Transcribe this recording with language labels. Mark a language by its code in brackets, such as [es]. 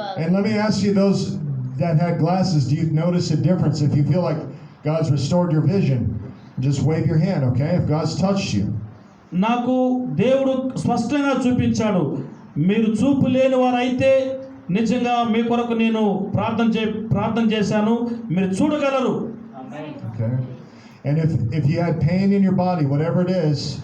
[en] And let me ask you, those that had glasses, do you notice a difference? If you feel like God's restored your vision, just wave your hand, okay? If God's touched you. [te] నాకు దేవుడు స్పష్టంగా చూపించాడు. మీరు చూపు లేని వారైతే నిజంగా మీ కొరకు నేను ప్రార్థన చేశాను. మీరు చూడగలరు. [en] Okay. And if you had pain in your body, whatever it is,